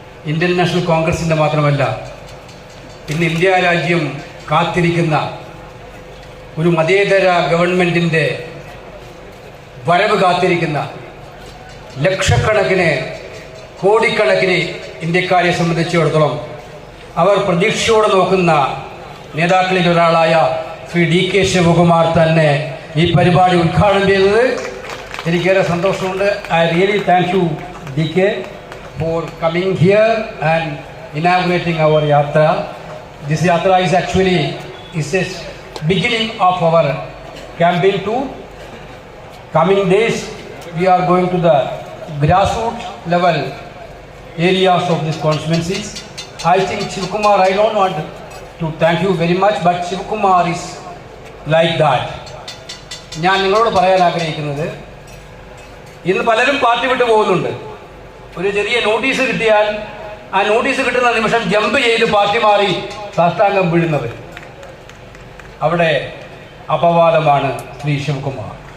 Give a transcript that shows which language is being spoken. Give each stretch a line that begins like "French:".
Malayalam: Indian national കോൺഗ്രസിൻ്റെ മാത്രമല്ല, ഇന്ന് ഇന്ത്യ രാജ്യം കാത്തിരിക്കുന്ന ഒരു മതേതര ഗവൺമെൻറ്റിൻ്റെ വരവ് കാത്തിരിക്കുന്ന ലക്ഷക്കണക്കിന് കോടിക്കണക്കിന് ഇന്ത്യക്കാരെ സംബന്ധിച്ചിടത്തോളം അവർ പ്രതീക്ഷയോടെ നോക്കുന്ന നേതാക്കളിൽ ഒരാളായ ശ്രീ DK ശിവകുമാർ തന്നെ ഈ പരിപാടി ഉദ്ഘാടനം ചെയ്തത് എനിക്കേറെ സന്തോഷമുണ്ട്.
English: I really thank you DK for coming here and inaugurating our yatra. This yatra is actually a beginning of our campaign too. Coming days we are going to the grassroots level areas of these constituencies. I think Shivakumar, I don't want to thank you very much, but Shivakumar is like that.
Malayalam: ഞാൻ നിങ്ങളോട് പറയാൻ ആഗ്രഹിക്കുന്നത്, ഇന്ന് പലരും party വിട്ടു പോകുന്നുണ്ട്. ഒരു ചെറിയ നോട്ടീസ് കിട്ടിയാൽ ആ നോട്ടീസ് കിട്ടുന്ന നിമിഷം ജമ്പ് ചെയ്ത് പാർട്ടി മാറി സാഷ്ടാംഗം വീഴുന്നവർ, അവിടെ അപവാദമാണ് ശ്രീ ശിവകുമാർ.